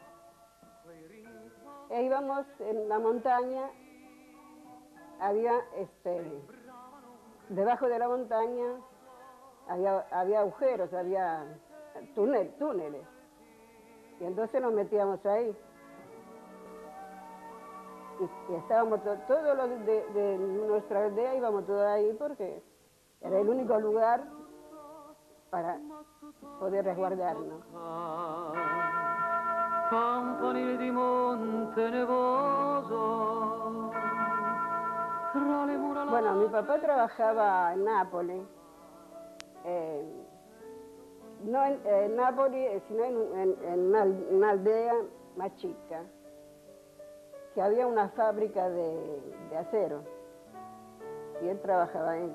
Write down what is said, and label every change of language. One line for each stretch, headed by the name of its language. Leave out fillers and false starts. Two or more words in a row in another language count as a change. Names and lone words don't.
Spanish: E íbamos en la montaña, había, debajo de la montaña había agujeros, había túneles, y entonces nos metíamos ahí. Y estábamos todos los de nuestra aldea, íbamos todos ahí porque era el único lugar para poder resguardarnos.
Italian: Campanile di monte nevoso.
Spanish: Bueno, mi papá trabajaba en Nápoles, no en Nápoles, sino en una aldea más chica, que había una fábrica de acero, y él trabajaba ahí.